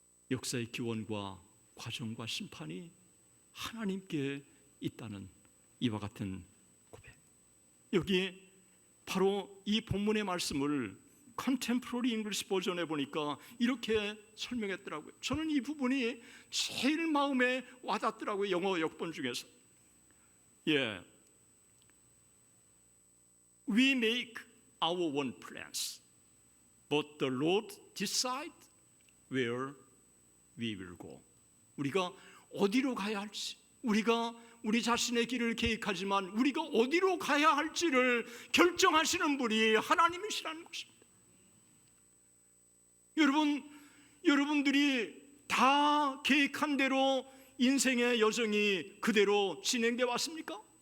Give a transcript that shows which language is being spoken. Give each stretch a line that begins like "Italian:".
Korean: 역사의 기원과 과정과 심판이 하나님께 있다는 이와 같은 고백. 여기 바로 이 본문의 말씀을 컨템포러리 잉글리시 버전에 보니까 이렇게 설명했더라고요. 저는 이 부분이 제일 마음에 와닿더라고요. 영어 역본 중에서.
English: We make our own plans, but the Lord decides where we will go.
Korean: 우리가 어디로 가야 할지, 우리가 우리 자신의 길을 계획하지만 우리가 어디로 가야 할지를 결정하시는 분이 하나님이시라는 것입니다. 여러분들이 다 계획한 대로 인생의 여정이 그대로 진행되어 왔습니까?